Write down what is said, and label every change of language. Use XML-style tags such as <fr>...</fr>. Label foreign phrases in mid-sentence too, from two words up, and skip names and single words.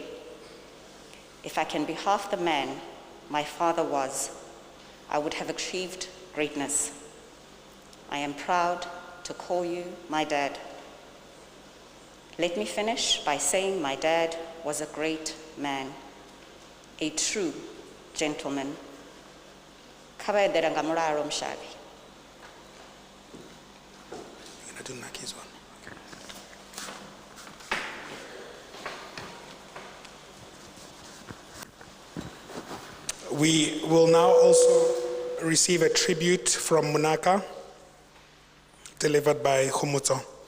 <en>If I can be half the man my father was, I would have achieved greatness. I am proud to call you my dad. Let me finish by saying my dad was a great man. a true gentleman.</en> <ve>Kha vha eḓela nga mulalo Mshavhi.</ve> <en>We will now also receive a tribute from Munaka, delivered by Khomotso.</en>